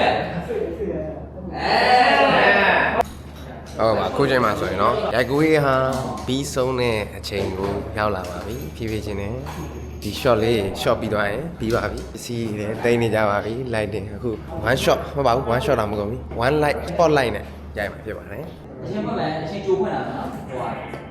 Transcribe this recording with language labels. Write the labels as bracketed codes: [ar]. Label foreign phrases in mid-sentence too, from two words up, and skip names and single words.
[my] ပါအခုချိန်မှာဆိုရင်တော့ရိုက်ကူးရေးဟာပြီးဆုံးတဲ့အချိန်ကိုရောက်လာပါပြီဖြည်းဖြည်းချင်းနဲ့ဒီ shot လေး shot ပြီးသွားရင်ပြီးပါပြီစီးတယ်တိတ်နေကြပါပြီ lighting အခု [en] one shot [my] မဟုတ်ပါဘူး [en] one shot [my] တော့မကုန်ဘူး [en] one light spotlight [my] နဲ့ရိုက်မှာဖြစ်ပါတယ် အရှင်းဖွင့်မယ်အရှင်းကြိုးဖွင့်လာမယ်နော်ဟိုဟာ